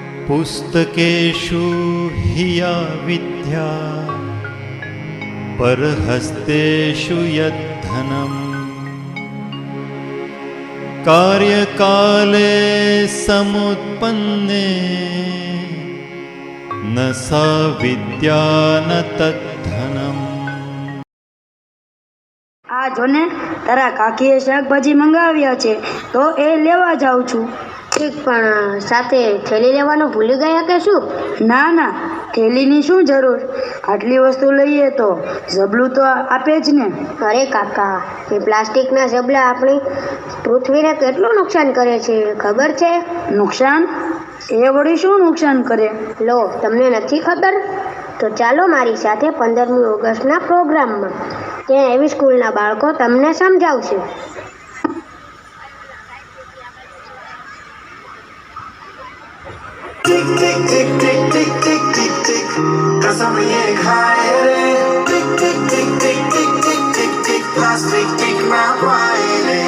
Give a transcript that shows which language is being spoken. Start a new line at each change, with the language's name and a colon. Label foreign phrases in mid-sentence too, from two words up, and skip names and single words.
Sanskrit: पुस्तकेषु हि या विद्या परहस्तेषु यद्धनम् कार्यकाले समुत्पन्ने न सा विद्या न तद्धनम्।
Gujarati: આ જોને તારા કાકીએ શાકભાજી મંગાવ્યા છે તો એ લેવા જાઉં છું। ઠીક, પણ સાથે થેલી લેવાનું ભૂલી ગયા કે શું? ના ના, થેલીની શું જરૂર, આટલી વસ્તુ લઈએ તો ઝબલું તો આપે જ ને। અરે કાકા, એ પ્લાસ્ટિકના ઝબલા આપણી પૃથ્વીને કેટલું નુકસાન કરે છે ખબર છે? નુકસાન? એ વળી શું નુકસાન કરે? લો, તમને નથી ખબર? તો ચાલો મારી સાથે 15મી ઓગસ્ટના પ્રોગ્રામમાં, ત્યાં એવી સ્કૂલના બાળકો તમને સમજાવશે।
Hindi: टिक टिक टिक टिक टिक टिक टिक टिक कसम ये खाए रे। टिक टिक टिक टिक टिक टिक टिक टिक प्लास्टिक टिक ना पाए रे।